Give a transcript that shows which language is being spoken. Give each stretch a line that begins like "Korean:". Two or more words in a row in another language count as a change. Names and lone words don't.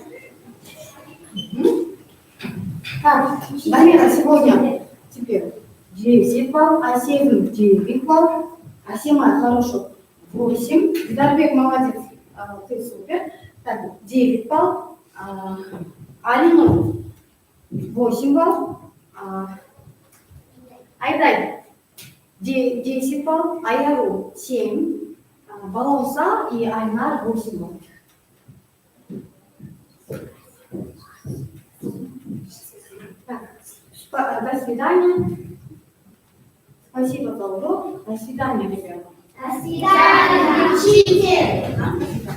Russian: Так, Дамира, сегодня теперь 10 балл, Асем 9 балл, Асема хорошо 8, Дарбек молодец, ты супер. Так, 9 балл, Алина 8 балл, Айдай 10 балл, Аяру 7, Балауса и Айнар 8 балл. Так, до свидания. Спасибо за урок. До свидания, ребята. До свидания, учитель!